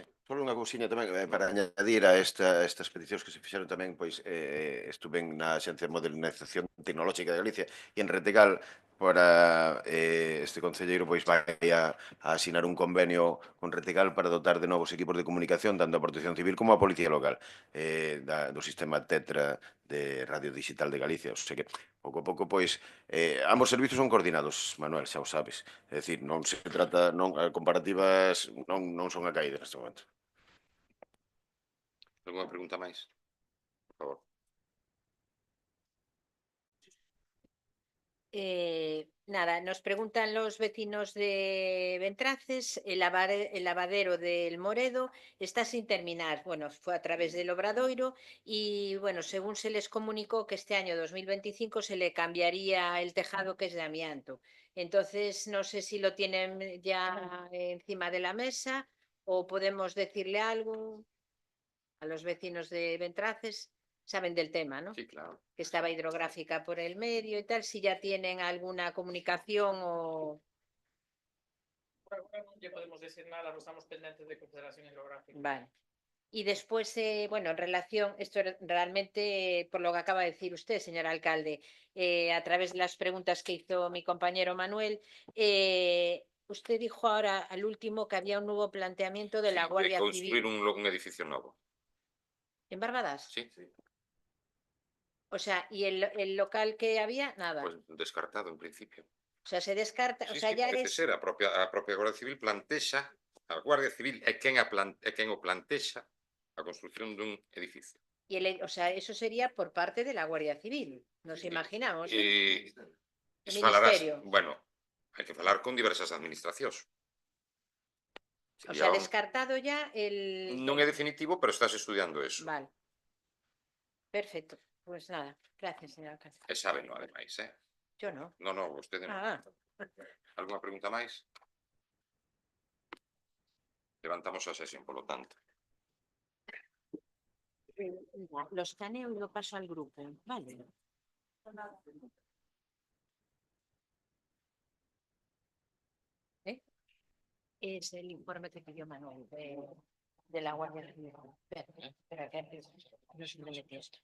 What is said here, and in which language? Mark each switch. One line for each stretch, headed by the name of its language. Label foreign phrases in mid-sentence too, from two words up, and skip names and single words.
Galician: Só unha cousiña tamén para añadir a estas peticións que se fixeron tamén, pois estuven na Axencia de Modernización Tecnolóxica de Galicia e en Retegal para este concelleiro pois vai a asinar un convenio con Retegal para dotar de novos equipos de comunicación tanto a Protección Civil como a Policía Local do sistema Tetra de Radio Digital de Galicia.
Spanish: O sea
Galician: que, pouco a pouco, pois, ambos servizos son coordinados, Manuel, xa o sabes. É dicir, non se trata, comparativas non son a caída neste momento. Alguna pregunta máis? Por favor.
Spanish: Nada, nos preguntan los vecinos de Ventraces, el lavadero del Moredo está sin terminar. Bueno, fue a través del Obradoiro y, bueno, según se les comunicó que este año 2025 se le cambiaría el tejado, que es de amianto. Entonces, no sé si lo tienen ya encima de la mesa o podemos decirle algo a los vecinos de Ventraces. Saben del tema, ¿no? Sí, claro. Que estaba hidrográfica por el medio y tal, si ya tienen alguna comunicación o...
Galician: Por agora non lle podemos decir nada, pero estamos pendentes de Confederación Hidrográfica.
Spanish: Vale. Y después, bueno, en relación, esto realmente, por lo que acaba de decir usted, señor alcalde, a través de las preguntas que hizo mi compañero Manuel, usted dijo ahora al último que había un nuevo planteamiento de la Guardia
Galician: construir
Spanish: Civil.
Galician: un edificio novo.
Spanish: ¿En Barbadas? Sí. O sea, ¿y el local que había? Nada. Pues descartado en principio. O sea, se descarta, Sí, o sea, sí, ya parece eres... ser,
Galician: a propia Guardia Civil plantexa, a Guardia Civil é quen o plantexa a construción dun edificio.
Spanish: Y o sea, eso sería por parte de la Guardia Civil, nos imaginamos. El Ministerio.
Galician: Bueno, hai que falar con diversas administracións.
Spanish: O sea, descartado ya el...
Galician: Non é definitivo, pero estás estudiando eso.
Spanish: Vale. Perfecto. Pues nada, gracias, señor alcalde.
Galician: E sábeno, ademais,
Spanish: Yo no.
Galician: No, vostede non. Alguna pregunta máis? Levantamos a sesión, polo tanto.
Spanish: Los escaneo y lo paso al grupo, vale. Es el informe que pidió Manuel de la Guardia Civil. Espera, que no se me metió esto.